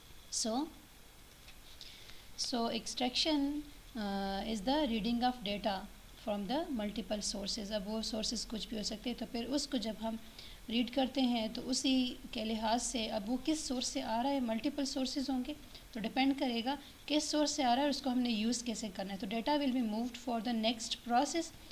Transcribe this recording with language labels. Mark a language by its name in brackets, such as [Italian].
[English] So extraction is the reading of data from the multiple sources. [Urdu] اب وہ sources کچھ بھی ہو سکتے ہیں, تو پھر اس کو جب ہم ریڈ کرتے ہیں تو اسی کے لحاظ سے اب وہ کس سورس سے آ رہا ہے, ملٹیپل سورسز ہوں گے تو ڈپینڈ کرے گا کس سورس سے آ رہا ہے اور اس کو ہم نے یوز کیسے کرنا ہے. [English] تو data will be moved for the next process.